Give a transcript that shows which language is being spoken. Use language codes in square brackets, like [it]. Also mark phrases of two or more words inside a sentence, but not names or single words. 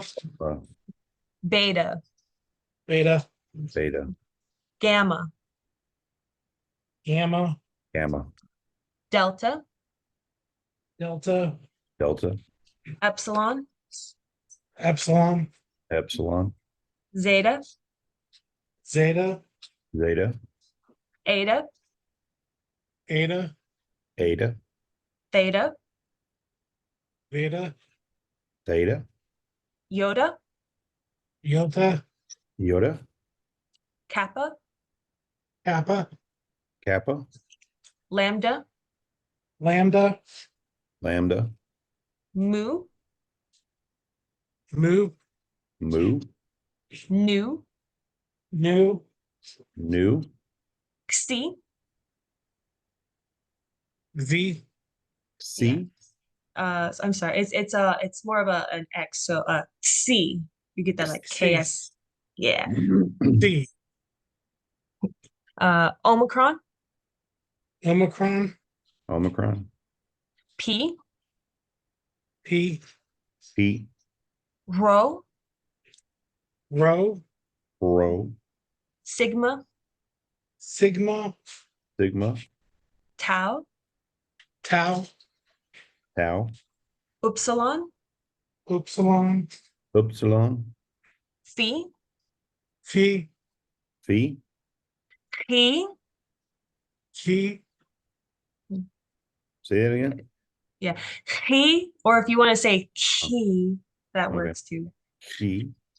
[en] beta, beta, beta, gamma, gamma, gamma, delta, delta, delta, epsilon, epsilon, epsilon, zeta, zeta, zeta, eta, eta, eta, theta, beta, theta, iota, iota, iota, kappa, kappa, kappa, lambda, lambda, lambda, mu, mu, mu, nu, nu, nu, xi, v, c, I'm sorry, it's more of an X, so C. You get that like C. KS. Yeah. c, Omicron, omicron, omicron, P, p, p, rho, rho, rho, sigma, sigma, sigma, tau, tau, tau, upsilon, upsilon, upsilon, phi, phi, phi, chi, chi, say it again, chi, or if you want to say chi, that Okay. works too. chi,